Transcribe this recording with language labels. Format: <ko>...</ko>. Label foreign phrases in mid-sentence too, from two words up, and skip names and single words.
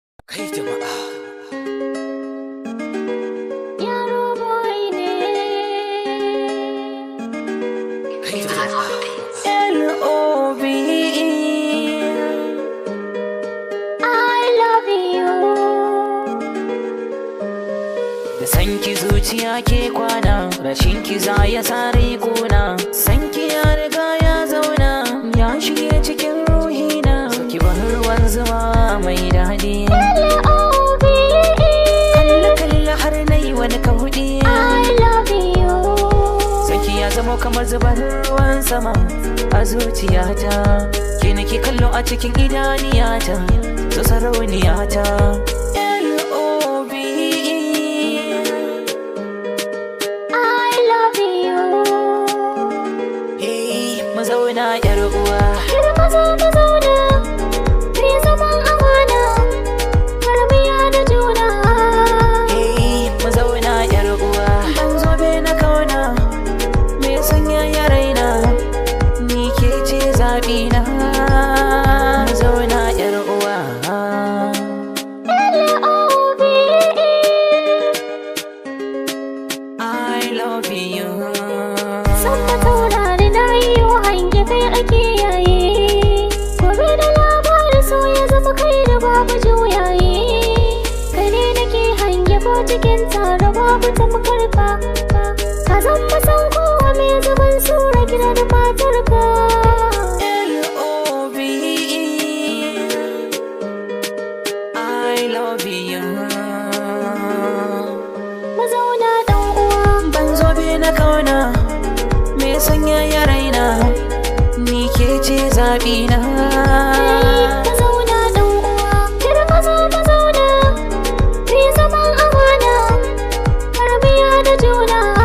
<ha>Kai jama'a. Yaro boy ne. Kai jama'a.</ha> <en>L O V E. I love you.</en> <ha>Da san ki zuciya ke kwana, rashin ki za ya sa rai kuna. San ki ya riga ya zauna, ya shige cikin ruhina. So ki ban ruwan zuma mai daɗi.</ha> <en>L O V E.</en> <ha>Kalle, kalle har na yi wani kauɗi.</ha> <en>I love you.</en> <ha>San ki ya zamo kamar zubar ruwan sama a zuciyata. Ki nake kallo a cikin idaniyata. Zo sarauniyata.</ha> <en>L O V E. I love you.</en> <ha>Hey, mu zauna yar uwa. Kar ka zo ka zauna, mu yi zaman amana, kar mu yada juna. Hey, mu zauna yar uwa. Ban zo be na kauna, me sanya ya raina, ni ke ce zaɓi na. Mu zauna yar uwa.</ha> <en>L O V E. I love you.</en> <ha>San ka taurari na yi wa hange kai ake yaye. Gobe da labarin so ya zama kai da babu juyaye. Kai ne nake hange ko cikin taro babu tamkar ka. Ka zama san kowa mai zuban sura gida da matar ka.</ha> <en>L O V E. I love you.</en> <ha>Mu zauna ɗan uwa. Ban zo be na kauna, me sanya ya raina, ni ke ce zaɓi na. Mu zauna ɗan uwa. Kar ka zo ka zauna, mu yi zaman amana, kar mu yada juna.</ha>